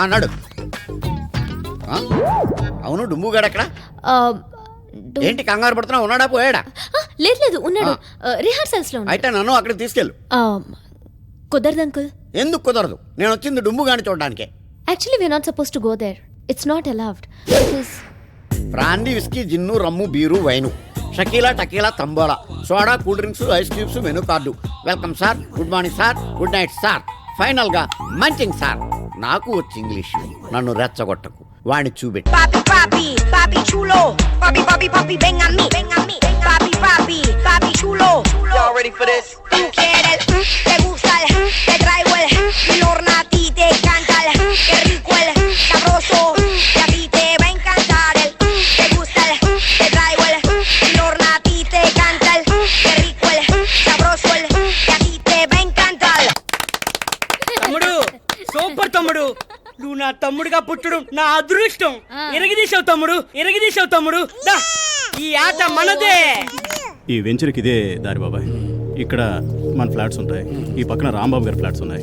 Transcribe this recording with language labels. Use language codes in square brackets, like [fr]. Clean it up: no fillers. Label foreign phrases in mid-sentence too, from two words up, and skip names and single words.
[te] అన్నాడు. అవును, డుంబుగాడు ఎక్కడ? ఆ, ఏంటి కంగారు పడుతున్నా? ఉన్నాడా పోయాడా? లేదు లేదు, ఉన్నాడు. రిహార్సల్స్ లో ఉన్నాడు. అయితే నన్ను అక్కడికి తీసుకెళ్ళు. కుదరదు అంకుల్. ఎందుకు కుదరదు? నేను వచ్చింది డుంబుగాని చూడడానికే. [en] Actually we're not suppose to go there. It's not allowed. Brandy, whisky, gin, rum, beer, wine, Shakila, tequila, tambola, soda, cool drinks, ice cubes, menu card. Welcome sir, good morning sir, good night sir, final ga munching sir. [te] నాకు వచ్చి ఇంగ్లీష్, నన్ను రెచ్చగొట్టకు. వాడిని చూపెట్టి. [es] Papi, papi, papi chulo. Papi, papi, papi, ven a mí, ven a mí. Papi, papi, papi chulo. [en] Y'all ready for this? [es] Tú quieres, te gusta te traigo el horno a ti te encanta qué rico sabroso. Y a ti te va a encantar te gusta te traigo el horno a ti te encanta qué rico sabroso. Y a ti te va a encantar. [te] తమ్ముడు, సూపర్ తమ్ముడు. నువ్వు నా తమ్ముడుగా పుట్టడం నా అదృష్టం. ఎరగదీశావు తమ్ముడు, ఎరగదీశావు తమ్ముడు. దా, ఈ ఆట మనదే. ఈ వెంచర్కి ఇదే దారి బాబాయ్. ఇక్కడ మన ఫ్లాట్స్ ఉంటాయి, ఈ పక్కన రాంబాబు గారి ఫ్లాట్స్ ఉన్నాయి.